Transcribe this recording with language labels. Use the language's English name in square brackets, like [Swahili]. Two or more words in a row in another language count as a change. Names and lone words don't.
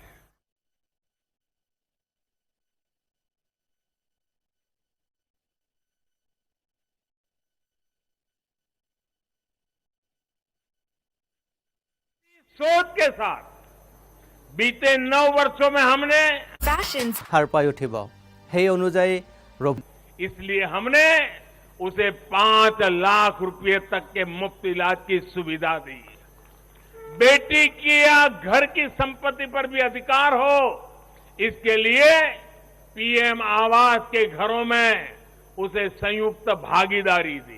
[Hindi] सोच के साथ बीते 9 वर्षों में हमने [Assamese] সাৰ পাই উঠিব সেই অনুযায়ী [Hindi] इसलिए हमने उसे 5 लाख रुपए तक के मुफ्त इलाज की सुविधा दी। बेटी की या घर की संपत्ति पर भी अधिकार हो, इसके लिए पीएम आवास के घरों में उसे संयुक्त भागीदारी दी।